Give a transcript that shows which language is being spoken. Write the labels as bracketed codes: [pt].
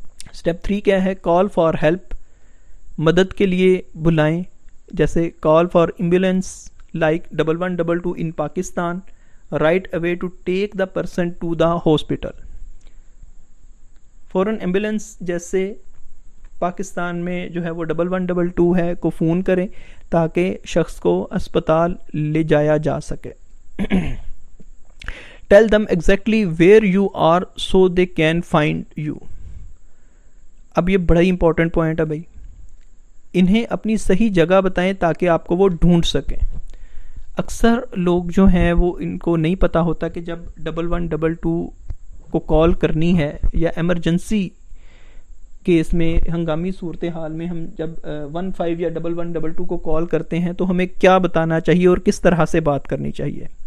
[en] step 3 [ur] کیا ہے, [en] Call for help. [ur] مدد کے لیے بلائیں, جیسے [en] Call for ambulance like 1122 in Pakistan, right away to take the person to the hospital. [ur] فوراً ایمبولینس جیسے پاکستان میں جو ہے وہ 1122 ہے کو فون کریں تاکہ شخص کو اسپتال لے جایا جا سکے. [en] Tell them exactly where you are so they can find you. [ur] اب یہ بڑا ہی امپورٹنٹ پوائنٹ ہے بھائی, انہیں اپنی صحیح جگہ بتائیں تاکہ آپ کو وہ ڈھونڈ سکیں. اکثر لوگ جو ہیں وہ ان کو نہیں پتہ ہوتا کہ جب 1122 کو کال کرنی ہے یا ایمرجنسی کیس میں ہنگامی صورتحال میں ہم جب 15 یا 1122 کو کال کرتے ہیں تو ہمیں کیا بتانا چاہیے اور کس طرح سے بات کرنی چاہیے.